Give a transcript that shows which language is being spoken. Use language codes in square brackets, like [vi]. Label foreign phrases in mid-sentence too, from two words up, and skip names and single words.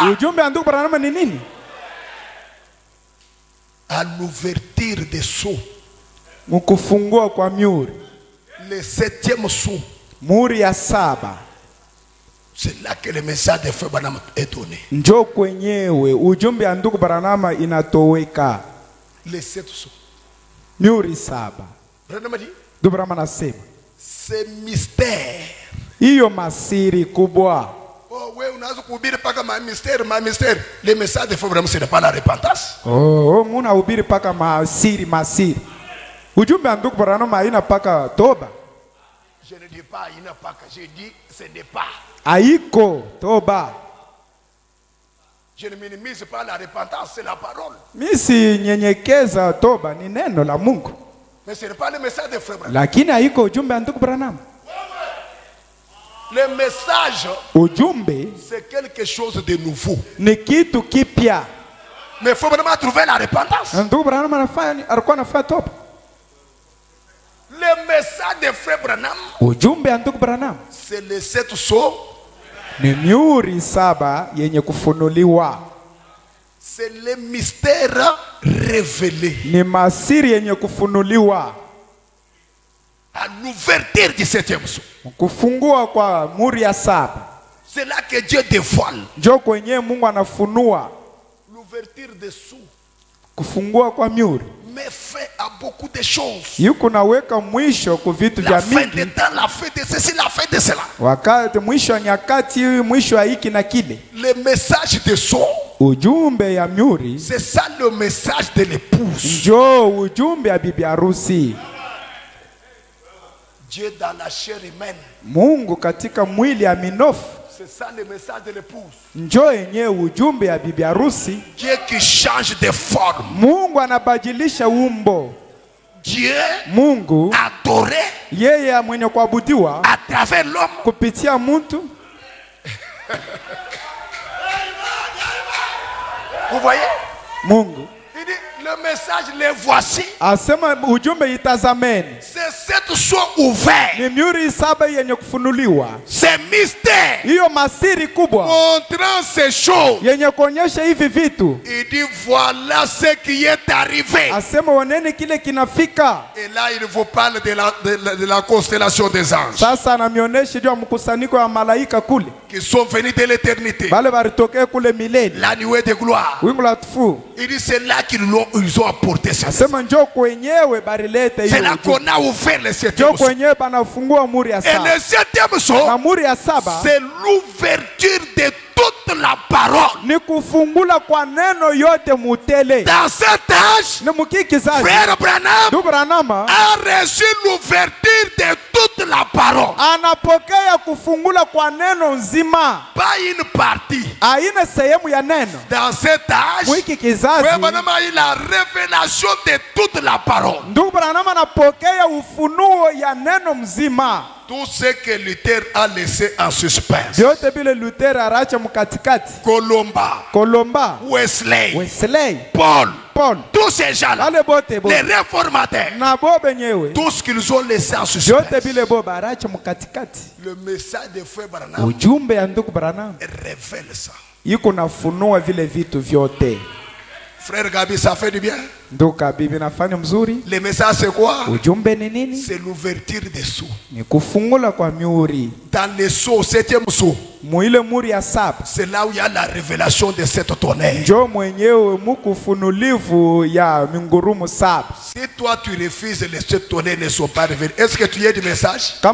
[sw] Ujumbe anduku Branham ni nini? [fr] À l'ouverture des sceaux. [sw] Mukufungua kwa mihuri. [fr] Le 7e sceau. [sw] Muhuri ya 7. [fr] C'est là que le message de Frère Branham est donné. [sw] Njo kwenyewe ujumbe anduku Branham inatoweka. [fr] Les 7 sceaux. [sw] Mihuri 7. [fr] Branham dit, [sw] Branham anasema, [fr] c'est mystère. [sw] Hiyo masiri kubwa. [fr] Oh, ouais, on a [sw] kuhubiri paka ma [fr] mystère. Le message de Frère Branham c'est pas la repentance. [sw] Oh, muna hubiri paka masiri. Ujumbe anduku Branham haina paka toba. [fr] Je ne dis pas il n'a pas, je dis ce n'est pas. [sw] Haiko toba. [fr] Je ne minimise pas la repentance, c'est la parole. [sw] Misi nyenyekeza toba ni neno la Mungu. [fr] Mais ce n'est pas le message de Frère Branham. [sw] Lakini haiko ujumbe anduku Branham. [fr] Le message, [sw] ujumbe, [fr] c'est quelque chose de nouveau. [sw] Ni kitu kipya. [fr] Mais Frère Branham a trouvé la repentance. [sw] Anduku Branham alikuwa anafanya toba. [fr] Le message de Frère Branham, [sw] ujumbe anduku Branham, [fr] c'est les 7 sceaux. [sw] Ni mihuri 7 yenye kufunuliwa. [fr] C'est le mystère révélé. [sw] Ni masiri yenye kufunuliwa. [fr] À l'ouverture du 7e sceau. [sw] Kufungua kwa muhuri ya 7. [fr] C'est là que Dieu dévoile. [sw] Njo kwenye Mungu anafunua. [fr] L'ouverture des sceaux. [sw] Kufungua kwa mihuri. [fr] Mais fait à beaucoup de choses. [sw] Yuko naweka mwisho kwa vitu vya mingi. [fr] La fin de temps, la fin de ceci, la fin de cela. [sw] Wakati mwisho wa nyakati, mwisho wa hiki na kile. [fr] Le message de sceaux. [sw] Ujumbe ya mihuri. [fr] C'est ça le message de l'épouse. [sw] Njo ujumbe ya bibi harusi. [fr] Dieu dans la chair humaine. [sw] Mungu katika mwili ya minofu. [fr] C'est ça le message de l'épouse. [sw] Njo yenye ujumbe ya bibi harusi. [fr] Dieu qui change de forme. [sw] Mungu anabadilisha umbo. [fr] Dieu [sw] Mungu [fr] adoré. [sw] Yeye mwenye kuabudiwa [fr] à travers l'homme. [sw] Kupitia mtu. [fr] Vous voyez? [sw] Mungu. [fr] Il dit Le message, les voici. [sw] Asema ujumbe itazameni. [fr] C'est cette soit ouverte. [sw] Ni mihuri 7 yenye kufunuliwa. [fr] C'est mystère. [sw] Hiyo masiri kubwa. [fr] Montrant ces choses. [sw] Yenye kuonyesha hivi vitu. [fr] Il dit voilà ce qui est arrivé. [sw] Asema oneni kile kinafika. [fr] Et là il vous parle de la constellation des anges. [sw] Sasa anamionyesha juu ya mkusanyiko wa malaika kule. [fr] Qui sont venus de l'éternité. [sw] Bale baritokea kule milele. [fr] La nuée de gloire. [sw] Wingu la tufu. [fr] Il dit c'est là qu'ils ont apporté ça. [sw] Asema njoo kwenyewe barilete hiyo. [fr] C'est là qu'on a ouvert le septième [sw] njoo kwenyewe banafungua muri ya 7. [fr] Et le septième son, [sw] na muri ya 7 [fr] c'est l'ouverture de toute la parole. [sw] Ni kufungula kwa neno yote mutele. [fr] Dans cet âge, [sw] ni mukikizaji. [fr] Frère Branham a reçu l'ouverture de toute la parole. [sw] Anapokea kufungula kwa neno nzima. [fr] Pas une partie. [sw] Aina sehemu ya neno. [fr] Dans cet âge, Frère Branham a eu la révélation de toute la parole. [sw] Ndugu Branham anapokea ufunuo ya neno mzima. [fr] Tout ce que Luther a laissé en suspense. [sw] Yote bile Luther aracha mkatikati. Colomba. Wesley. Paul. [fr] Tous ces gens-là. Les réformateurs. Tout ce qu'ils ont laissé en suspense. Le message de Frère Branham révèle ça. [sw] Yuko nafunua vile vitu vyote. [fr] Frère Gabi, ça fait du bien. Le message c'est quoi? C'est l'ouverture des sceaux. Dans les sceaux, 7e sceau. C'est là où il y a la révélation de cette tonnerre. Si toi tu refuses les 7 tonnerres ne sont pas révélés, est-ce que tu as du message?